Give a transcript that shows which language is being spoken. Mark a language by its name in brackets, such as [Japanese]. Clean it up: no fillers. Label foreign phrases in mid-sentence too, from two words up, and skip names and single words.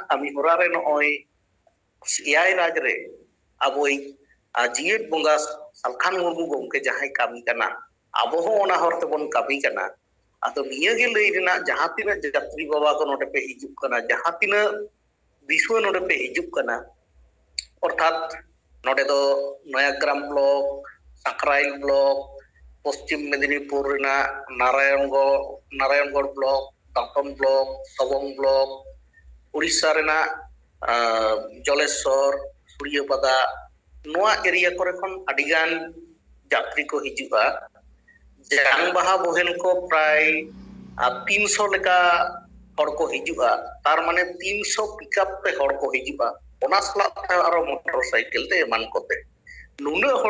[Santali] ᱠᱟᱹᱢᱤ ᱦᱚᱨᱟ ᱨᱮ ᱱᱚᱜᱼᱚᱭ ᱮᱭᱟᱭ ᱨᱟᱡᱽ ᱨᱮ ᱟᱵᱚᱭᱤᱡ ᱡᱤᱭᱟᱹᱲ ᱵᱚᱸᱜᱟ ᱥᱟᱞᱠᱷᱟᱱ ᱢᱩᱨᱢᱩ ᱜᱚᱢᱠᱮ ᱡᱟᱦᱟᱸᱭ ᱠᱟᱹᱢᱤ ᱠᱟᱱᱟ ᱟᱵᱚ ᱦᱚᱸ ᱚᱱᱟ ᱦᱚᱨ ᱛᱮᱵᱚᱱ ᱠᱟᱹᱢᱤ ᱠᱟᱱᱟ ᱟᱫᱚ ᱱᱤᱭᱟᱹᱜᱮ ᱞᱟᱹᱭ ᱨᱮᱱᱟᱜ ᱡᱟᱦᱟᱸ ᱛᱤᱱᱟᱹᱜ ᱡᱟᱛᱨᱤ ᱵᱟᱵᱟ ᱠᱚ ᱱᱚᱰᱮ ᱯᱮ ᱦᱤᱡᱩᱜ ᱠᱟᱱᱟ ᱡᱟᱦᱟᱸ ᱛᱤᱱᱟᱹᱜ ᱫᱤᱥᱩᱣᱟᱹ ᱱᱚᱰᱮ ᱯᱮ ᱦᱤᱡᱩᱜ ᱠᱟᱱᱟ ᱚᱨᱛᱷᱟᱛ ᱱᱚᱰᱮ ᱫᱚ ᱱᱚᱭᱟᱜᱨᱟᱢ ᱵᱞᱚᱠ ᱥᱟᱠᱨᱟইᱞ ᱵᱞᱚᱠ পশ্চিম মেদিনীপুর ᱨᱮᱱᱟᱜ ᱱᱟরায়ᱚᱱগড় ব্লক দমদম ব্লক সবং ব্লক উড়িষ্যা ᱨᱮᱱᱟᱜ ᱡᱚᱞᱮᱥᱥᱚᱨ ᱥᱩᱲᱤᱭᱟᱹᱯᱟᱫᱟ ᱱᱚᱣᱟ ᱮᱨᱤᱭᱟ ᱠᱚᱨᱮ ᱠᱷᱚᱱ ᱟᱹᱰᱤᱜᱟᱱ ᱡᱟᱛᱨᱤ ᱠᱚ ᱦᱤᱡᱩᱜᱼᱟ ᱡᱟᱝ ᱵᱟᱦᱟ ᱵᱳᱦᱮᱞ ᱠᱚ ᱯᱨᱟᱭ 300 ᱞᱮᱠᱟ ᱦᱚᱲ ᱠᱚ ᱦᱤᱡᱩᱜᱼᱟ ᱛᱟᱨ ᱢᱟᱱᱮ 300 ᱯᱤᱠᱟᱯ ᱛᱮ ᱦᱚᱲ ᱠᱚ ᱦᱤᱡᱩᱜᱼᱟ ᱚᱱᱟ ᱥᱟᱞᱟᱜ ᱛᱮ ᱟᱨᱚ ᱢᱚᱴᱚᱨ ᱥᱟᱭᱠᱮᱞ ᱛᱮ ᱮᱢᱟᱱ ᱠᱚᱛᱮ ᱱᱩᱱᱟᱹᱜ ᱦᱚᱲ